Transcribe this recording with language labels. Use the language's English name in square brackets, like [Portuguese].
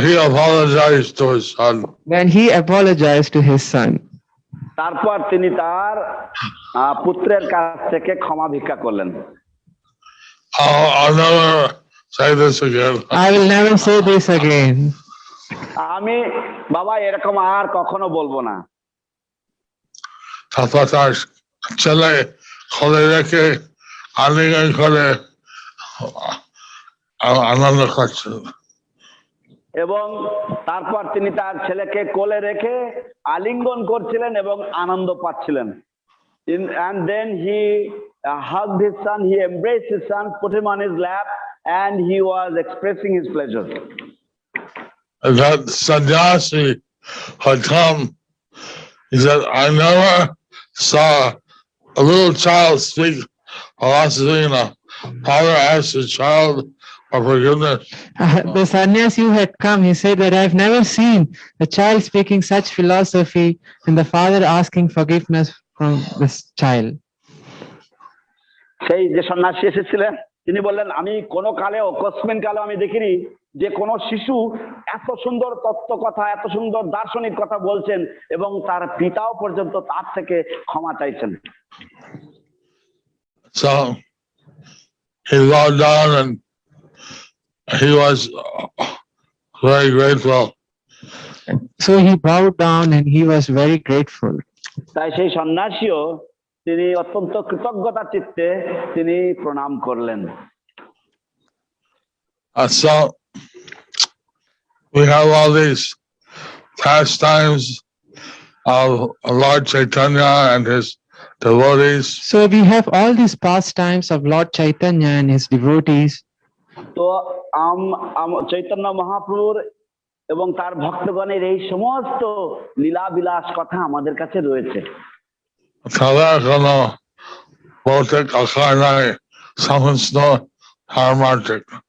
[English] He apologized to his son. Then he apologized to his son. [Bangla] তারপর তিনি তার পুত্রের কাছ থেকে ক্ষমা ভিক্ষা করলেন। [English] I'll never say this again. I will never say this again. [Bangla] আমি বাবা এরকম আর কখনো বলবো না। তারপর তার ছেলে খোলে রেখে আলিঙ্গন করে আনন্দ করছেন। এবং তারপর তিনি তার ছেলেকে কোলে রেখে আলিঙ্গন করছিলেন এবং আনন্দ পাচ্ছিলেন। [English] And then he hugged his son, he embraced his son, put him on his lap, and he was expressing his pleasure. That sannyasi had come. He said, I never saw a little child speak philosophy. Father asked the child for forgiveness. The sannyasi who had come, he said that I've never seen a child speaking such philosophy and the father asking forgiveness from this child. [Bangla] সেই যে সন্ন্যাসী এসেছিলেন তিনি বললেন আমি কোন কালেও কসমিন কালেও আমি দেখিনি যে কোন শিশু এত সুন্দর তত্ত্ব কথা এত সুন্দর দার্শনিক কথা বলছেন এবং তার পিতাও পর্যন্ত তার থেকে ক্ষমা চাইছেন। [English] So he bowed down and he was very grateful. So he bowed down and he was very grateful. [Bangla] তাই সেই সন্ন্যাসীও তিনি অত্যন্ত কৃতজ্ঞতা চিত্তে তিনি প্রণাম করলেন। [English] So we have all these pastimes of Lord Chaitanya and his devotees. So we have all these pastimes of Lord Chaitanya and his devotees. [Bangla] তো চৈতন্য মহাপ্রভুর এবং তার ভক্তগণের এই সমস্ত লীলা বিলাস কথা আমাদের কাছে রয়েছে। তাদের কোনো ভৌতিক আকার নাই, সমস্ত পারমার্থিক।